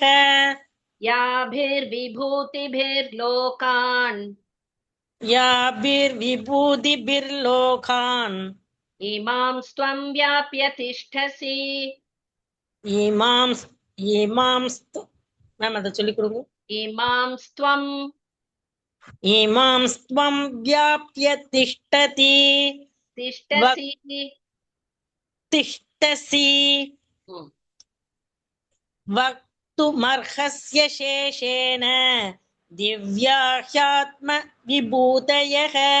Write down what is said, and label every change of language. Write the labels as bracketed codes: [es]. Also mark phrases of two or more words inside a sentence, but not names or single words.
[sa] याभिर् विभूतिभिर् लोकान् याभिर् विभूतिभिर् लोकान् इमां स्वं व्याप्य तिष्ठसि. [ta] இமாம் மேம் அதை சொல்லிக் கொடுங்க. [sa] इमां स्वम् इमां त्वं व्याप्य तिष्ठति तिष्ठसि तिष्ठसि ம். वक्तुमर्हस्य शेषेण दिव्या ह्यात्मविभूतयः